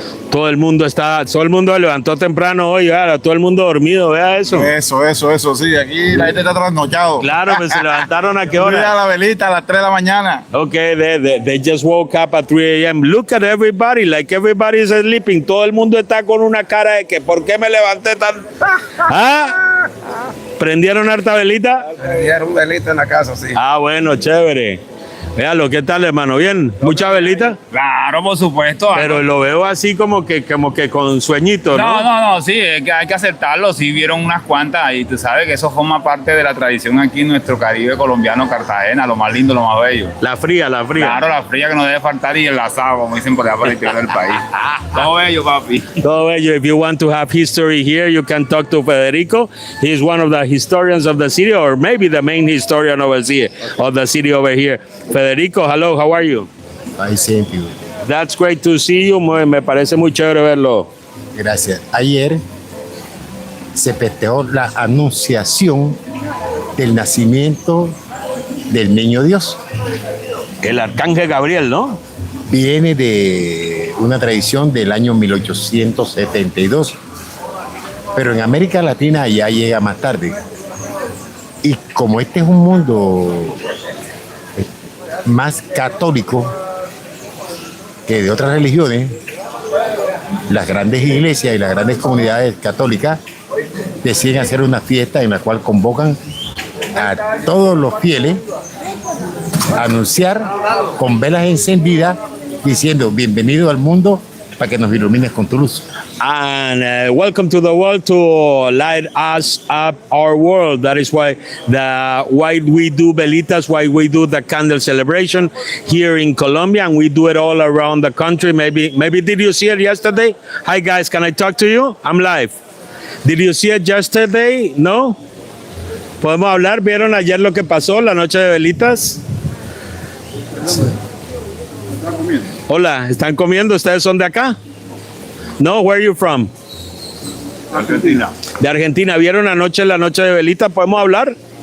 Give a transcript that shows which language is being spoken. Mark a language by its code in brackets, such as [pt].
[es] Todo el mundo levantó temprano hoy, ahora todo el mundo dormido, vea eso. Eso, sí, aquí la gente está trasnochado. Claro, pues se levantaron a qué hora. Mira la velita a las 3 de la mañana. [en] Okay, they just woke up at 3 a.m. Look at everybody, like everybody is sleeping. [es] Todo el mundo está con una cara de que, ¿por qué me levanté tan? ¿Ah? ¿Prendieron harta velita? Prendieron velita en la casa, sí. Ah, bueno, chévere. Véalo, ¿qué tal, hermano? ¿Bien? ¿Mucha velita? Claro, por supuesto. Pero lo veo así como que con sueñito, ¿no? No, sí, es que hay que aceptarlo. Sí, vieron unas cuantas y tú sabes que eso forma parte de la tradición aquí en nuestro Caribe colombiano, Cartagena, lo más lindo, lo más bello. La fría. Claro, la fría que no debe faltar y el asado, como dicen por allá para el interior del país. Todo bello, papi. Todo bello. [en] If you want to have history here, you can talk to Federico. He's one of the historians of the city, or maybe the main historian of the city over here. Federico, hello, how are you? I thank you. That's great to see you. [es] Me parece muy chévere verlo. Gracias. Ayer se festejó la anunciación del nacimiento del niño Dios. El arcángel Gabriel, ¿no? Viene de una tradición del año 1872, pero en América Latina ya llega más tarde. Y como este es un mundo más católico que de otras religiones, las grandes iglesias y las grandes comunidades católicas deciden hacer una fiesta en la cual convocan a todos los fieles a anunciar con velas encendidas diciendo bienvenido al mundo para que nos ilumines con tu luz. [en] And welcome to the world to light us up our world. That is why we do velitas, why we do the candle celebration here in Colombia, and we do it all around the country. Maybe did you see it yesterday? Hi guys, can I talk to you? I'm live. Did you see it yesterday? [es] No. ¿Podemos hablar? ¿Vieron ayer lo que pasó, la noche de velitas? Hola, ¿están comiendo? ¿Ustedes son de acá? No, [en] where are you from? [es] Argentina. De Argentina. ¿Vieron anoche la noche de velita? ¿Podemos hablar?